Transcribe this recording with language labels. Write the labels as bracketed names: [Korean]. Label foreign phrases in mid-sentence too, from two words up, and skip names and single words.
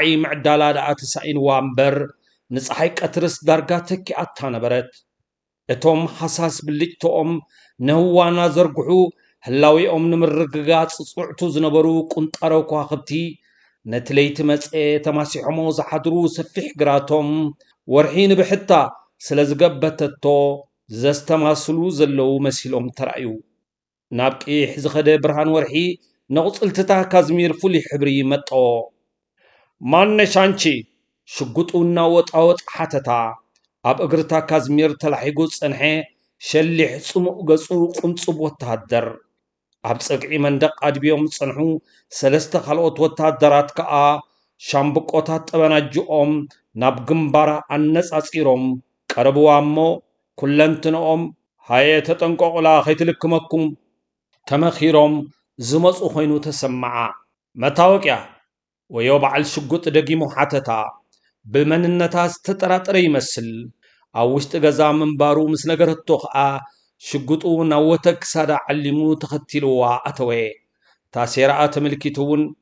[Tigrinya] ምዕዳላ ደኣ ተሳኢንዋ እምበር ንፀሓይ ቀትርስ ዳርጋ ተኪኣታ ነበረት እቶም ሓሳስ ብልጭቶኦም ነህዋና ዘርግሑ ህላዊኦም ንምርግጋጽ ጽዑዕቱ ዝነበሩ ቁንጣሮ ከዋኽብቲ ነቲ ለይቲ መጽ ተማሲሖሞ ዝሓድሩ ሰፊሕ ግራቶም ወርሒ ንብሕታ ስለ ዝገበተቶ ዘስተማስሉ ዘለዉ መሲሎም ተራእዩ ናብ ቂሕ ዝኸደ ብርሃን ወርሒ ነቝጽልትታ ካዝሚር ፍሉይ ሕብሪ መጦ [Amharic] ማነሽ አንቺ [Tigrinya] ሽጉጡ እናወጣወጥ ሓተታ ኣብ እግርታ ካዝሚር ተላሒጉ ጸንሐ ሸሊሕ ጽሙቕ ገጹ ቁንጽብ ወታደር ኣብ ፀግዒ መንደቕ ኣድብዮም ጸንሑ ሰለስተ ካልኦት ወታደራት ከዓ ሻምብቆታት ጠበናጅኦም ናብ ግንባራ ኣነጻጺሮም ቀረብዋ እሞ ኩለንትንኦም ሃየ ተጠንቀቑላ ከይትልክመኩም ተመኺሮም ዝመፁ ኮይኑ ተሰማዓ መታወቅያ ወዮ በዓል ሽጉጥ ደጊሙ ሓተታ ብመንነታ ዝተጠራጠረ ይመስል ኣብ ውሽጢ ገዛ ምንባሩ ምስ ነገረቶ ከዓ ሽጉጡ ናብ ወተግ ክሳዳ ዓሊሙ ተኸቲልዋ ኣተወ ታሴራኣ ተመልኪቱ እውን